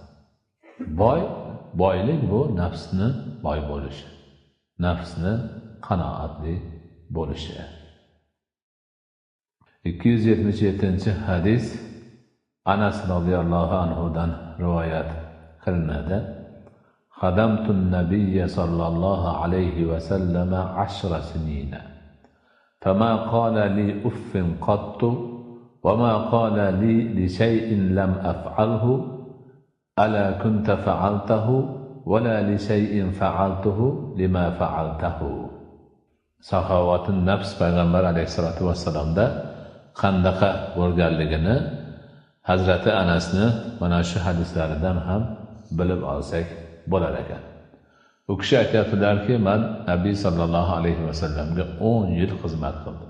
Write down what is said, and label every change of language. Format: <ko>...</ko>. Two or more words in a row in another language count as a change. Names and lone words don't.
<uz>Boylik bu nafsni boy bo'lishi, nafsni qanoatli bo'lishi. 277-hadis Anas radhiyallohu anhudan rivoyat qilinadi.</uz> <ar>خدمت النبي صلى الله عليه وسلم 10 سنين. فما قال لي أف قط وما قال لي لشيء لم أفعله ألا كنت فعلته ولا لشيء فعلته لما فعلته. سخاوة النفس</ar> <uz>payg'ambar</uz> <ar>عليه الصلاة والسلام</ar> <uz>qandaqa bo'lganligini Hazrati Anasni mana shu hadislaridan ham bilib olsak bo'lar ekan. U kishi aytadilarki, men Nabiy sallallohu alayhi va sallamga 10 yil xizmat qildim.</uz>